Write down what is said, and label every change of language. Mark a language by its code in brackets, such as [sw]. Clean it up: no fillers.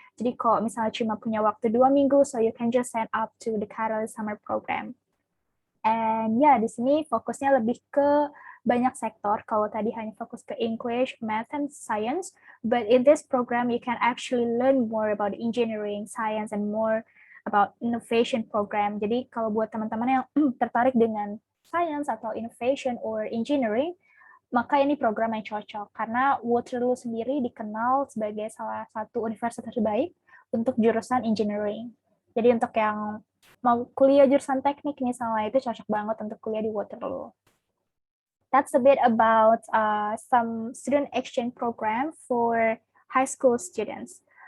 [id] Jadi kalau misalnya cuma punya waktu 2 minggu, [en] so you can just sign up to the Catalyst summer program. [id] And ya, di sini fokusnya lebih ke banyak sektor. Kalau tadi hanya fokus ke [en] English, Math, and Science, but in this program you can actually learn more about engineering, science, and more about innovation program. [id] Jadi kalau buat teman-teman yang tertarik dengan science atau innovation or engineering, maka ini program yang cocok karena Waterloo sendiri dikenal sebagai salah satu universitas terbaik untuk jurusan engineering. Jadi untuk yang mau kuliah jurusan teknik misalnya, itu cocok banget untuk kuliah di Waterloo. [en] That's a bit about some student exchange program for high school students.